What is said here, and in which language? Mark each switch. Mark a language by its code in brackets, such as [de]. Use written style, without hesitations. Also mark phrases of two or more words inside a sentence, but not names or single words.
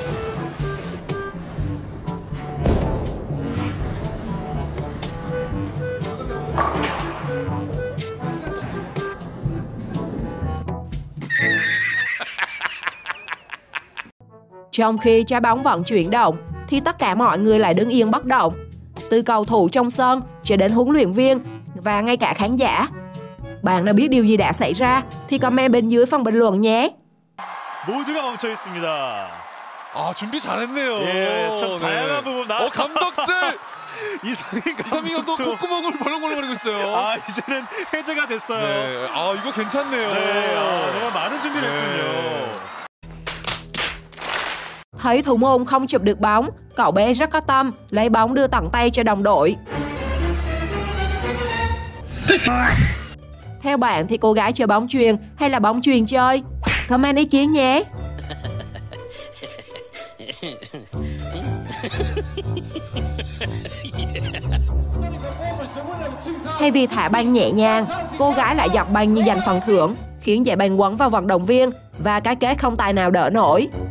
[vi] Trong khi trái bóng vẫn chuyển động, thì tất cả mọi người lại đứng yên bất động. Từ cầu thủ trong sân cho đến huấn luyện viên và ngay cả khán giả. Bạn đã biết điều gì đã xảy ra thì comment bên dưới phần bình luận nhé. [ko] 모두가 멈춰 있습니다. 아, 준비 잘했네요. 예, 참 다양한 부분 나. 감독들. 이상민 감독도 콧구멍을 벌렁벌렁거리고 있어요. 아, 이제는 해제가 됐어요. 네, 아 이거 괜찮네요. 네, 아, 정말 많은 준비를 했군요. [vi] Thấy thủ môn không chụp được bóng, cậu bé rất có tâm, lấy bóng đưa tận tay cho đồng đội. Theo bạn thì cô gái chơi bóng chuyền hay là bóng chuyền chơi? Comment ý kiến nhé! Thay vì thả banh nhẹ nhàng, cô gái lại dọc banh như giành phần thưởng, khiến giải banh quấn vào vận động viên và cái kết không tài nào đỡ nổi.